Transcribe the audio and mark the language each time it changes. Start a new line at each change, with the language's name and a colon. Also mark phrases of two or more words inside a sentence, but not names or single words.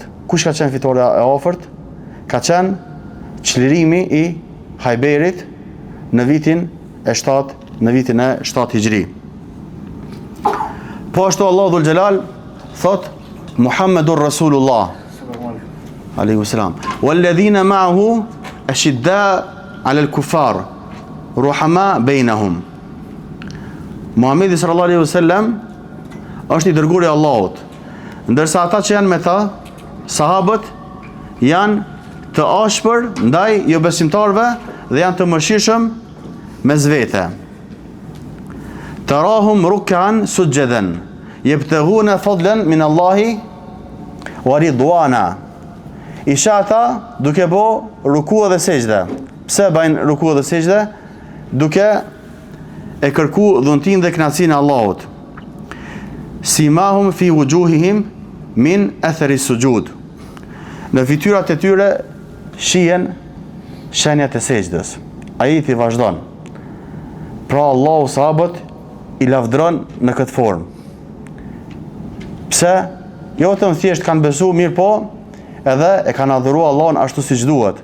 Albanian: Kush ka qenë fitore e afërt? Ka qenë çlirimi i Hajberit në vitin e 7 Hijri. Po ashtu Allahu dhul Xhelal thot
Arabic: محمد رسول الله عليه وسلم والذين معه أشداء على الكفار رحماء بينهم.
Albanian: Muhamedi
Arabic: صلى الله عليه وسلم
Albanian: është i dërguari i Allahut, ndërsa ata që janë me ta, sahabët, janë të ashpër ndaj jo besimtarëve dhe janë të mëshirshëm mes vete.
Arabic: تراهم ركعا سجدا يبتغون فضلا من الله ورضوانا.
Albanian: Isha ata duke bo ruku dhe sejdë. Pse bajnë ruku dhe sejdë? Duke e kërku dhuntin dhe kënaqësinë e Allahut.
Arabic: سيماهم في وجوههم من أثر السجود.
Albanian: Në fytyrat e tyre shihen shenjat e sejdës. Ajeti vazhdon. Pra Allahu sahabët i lavdron në këtë formë. Pse? Jo të thjesht kanë besu mirë, po edhe e kanë adhuruar Allahun ashtu siç duhet.